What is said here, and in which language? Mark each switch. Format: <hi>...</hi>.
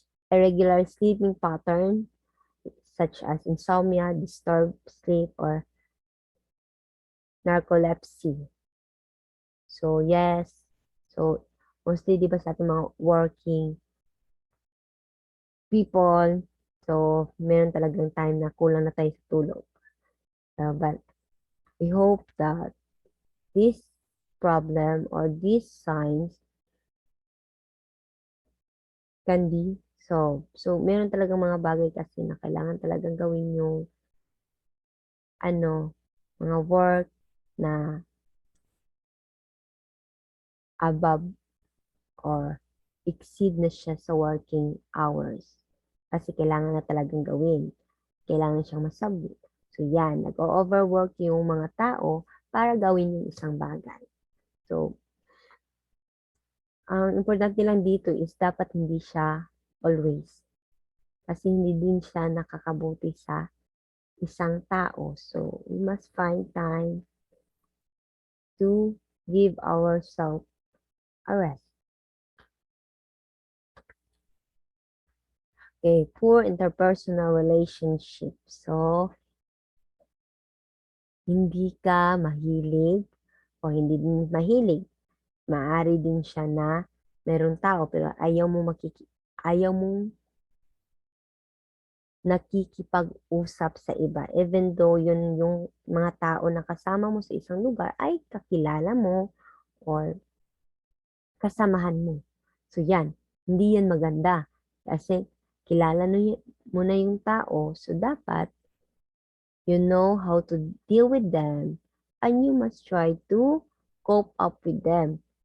<en>Irregular sleeping pattern, such as insomnia, disturbed sleep, or narcolepsy. So, yes.</en> <tl>So, mostly, di ba sa ating mga</tl> <en>working people,</en> <tl>so, meron talagang time na kulang na tayo sa tulog.</tl> <en>But, we hope that this problem or these signs can be solved.</en> <tl>So, meron talagang mga bagay kasi na kailangan talagang gawin yung mga work na</tl> <en>above or exceed</en> <tl>na siya sa working hours. Kasi kailangan na talagang gawin. Kailangan siyang masabi. So yan, nag-overwork yung mga tao para gawin yung isang bagay. So, ang importante lang dito is dapat hindi siya always. Kasi hindi din siya nakakabuti sa isang tao.</tl> <en>So, we must find time to give ourselves a rest. Okay, poor interpersonal relationship.</en> <tl>So, hindi ka mahilig o hindi din mahilig. Maaari din siya na merong tao pero ayaw mong nakikipag-usap sa iba.</tl> <en>Even though</en> <tl>yun yung mga tao na kasama mo sa isang lugar ay kakilala mo or kasamahan mo. So yan, hindi yan maganda. Kasi kilala mo na yung tao, so dapat</tl> <en>you know how to deal with them and you must try to cope up with them.</en>